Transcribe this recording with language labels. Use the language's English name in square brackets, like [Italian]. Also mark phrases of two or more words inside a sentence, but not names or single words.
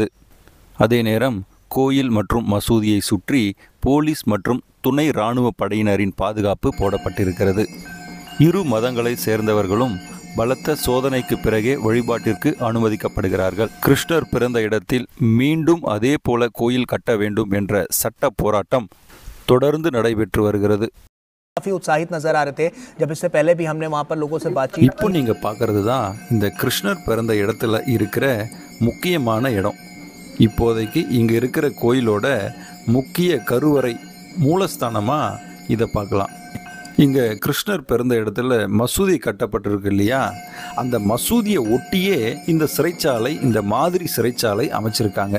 [Tamil] அதே நேரம் கோயில் மற்றும் மசூதியை சுற்றி போலீஸ் மற்றும் துணை இராணுவ படையினரின் பாதுகாப்பு போடப்பட்டிருக்கிறது. இரு மதங்களை சேர்ந்தவர்களும் பலத்த சோதனைக்கு பிறகே வழிபாட்டிற்கு அனுமதிக்கப்படுகிறார்கள். கிருஷ்ணர் பிறந்த இடத்தில் மீண்டும் அதே போல கோயில் கட்ட வேண்டும் என்ற சட்ட போராட்டம் தொடர்ந்து நடைபெற்று வருகிறது. [Hindi] काफी उत्साहित नजर आ रहे थे जब इससे पहले भी हमने वहां पर लोगों से बातचीत. [Tamil] இப்போ நீங்க பார்க்கறது தான் இந்த கிருஷ்ணர் பிறந்த இடத்துல இருக்கிற முக்கியமான இடம். இப்போதைக்கு இங்க இருக்கிற கோயிலோட முக்கிய கருவறை மூலஸ்தானமா இதை பார்க்கலாம். இங்க கிருஷ்ணர் பிறந்த இடத்துல மசூதி கட்டப்பட்டிருக்கு இல்லையா, அந்த மசூதியை ஒட்டியே இந்த சிறைச்சாலை, இந்த மாதிரி சிறைச்சாலை அமைச்சிருக்காங்க.